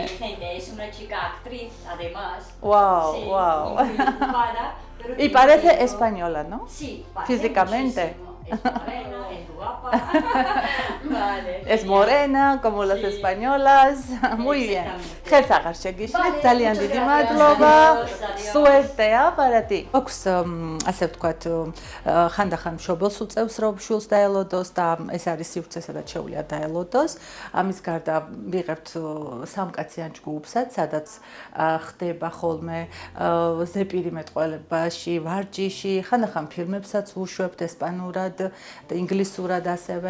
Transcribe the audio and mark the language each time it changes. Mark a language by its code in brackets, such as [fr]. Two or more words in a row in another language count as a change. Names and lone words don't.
[es] inteligente, es una chica actriz, además. Wow, Sí, wow. y muy ocupada, pero Y tiene parece tiempo. española, ¿no? Sí, parece Físicamente. muchísimo. Es morena, es guapa. Vale. Es genial. morena, como las Sí. españolas. Muy bien. Exactamente. [ka] Ხელსაღარ შეგიშლით, [es] Vale, [ka] ძალიან [es] muchas [ka] დიდი [es] gracias. [ka] მადლობა. [es] Adiós, adiós. Suertea para ti. [ka] ოქს ასე ვთქვათ, ხანდახან მშობელს უწევს, რომ შვილს დაელოდოს და ეს არის სივრცე, სადაც შეუძლია დაელოდოს. ამის გარდა ვიღებთ სამკაციან ჯგუფსაც, სადაც ხდება ხოლმე ზეპირი მეტყველებაში, ვარჯიში, ხანდახან ფილმებსაც ვუშვებთ ესპანურად და ინგლისურად ასევე.